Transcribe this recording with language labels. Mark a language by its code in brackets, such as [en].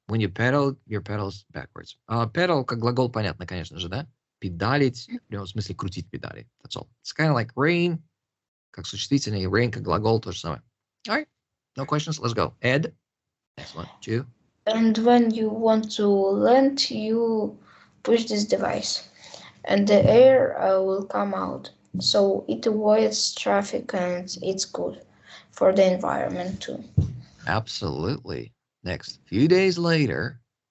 [en] When you pedal, your pedals backwards. [ru] Pedal как глагол, понятно, конечно же, да? Педалить, в смысле крутить педали. [en] That's all. It's kind of like rain, [ru] как существительное, rain как глагол, то же самое. [en] All right. No questions. Let's go. Ed. Next one. 2. And when you want to land, you push this device. And the air will come out. So it avoids traffic and it's good. for the environment too. Absolutely. Next, few days later.